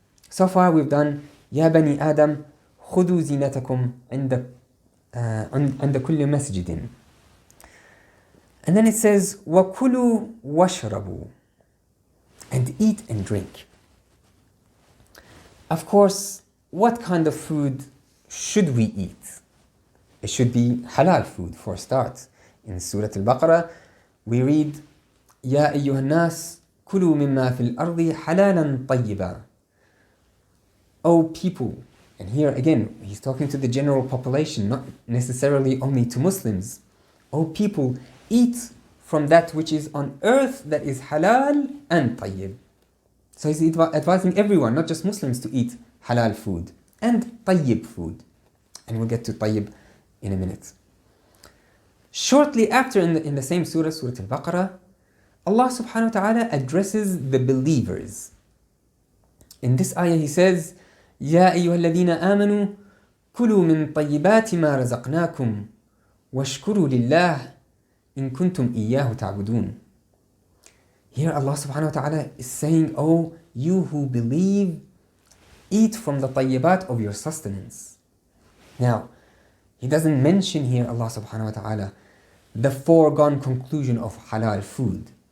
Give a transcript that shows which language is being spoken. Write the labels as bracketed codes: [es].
[en] So far we've done [ar] يا بني آدم خذوا زينتكم عند كل مسجد. [en] And then it says [ar] وَكُلُوا وَاشْرَبُوا, [en] and eat and drink. Of course, what kind of food should we eat? It should be halal food for a start. In Surah Al-Baqarah, we read [ar] يَا أَيُّهَا النَّاسِ كُلُوا مِمَّا فِي الْأَرْضِ حَلَالًا طَيِّبًا. [en] O people, and here again, he's talking to the general population, not necessarily only to Muslims. O people, eat from that which is on earth that is halal and tayyib. So he's advising everyone, not just Muslims, to eat halal food and tayyib food. And we'll get to tayyib in a minute. Shortly after, in the same surah, Surah Al-Baqarah, Allah subhanahu wa ta'ala addresses the believers. In this ayah he says, [ar] يَا أَيُّهَا الَّذِينَ آمَنُوا كُلُوا مِن طَيِّبَاتِ مَا رَزَقْنَاكُمْ وَاشْكُرُوا لِلَّهِ إِن كُنتُمْ إِيَّاهُ تَعْبُدُونَ. [en] Here Allah subhanahu wa ta'ala is saying, oh, you who believe, eat from the tayyibat of your sustenance. Now, He doesn't mention here, Allah subhanahu wa ta'ala, the foregone conclusion of halal food.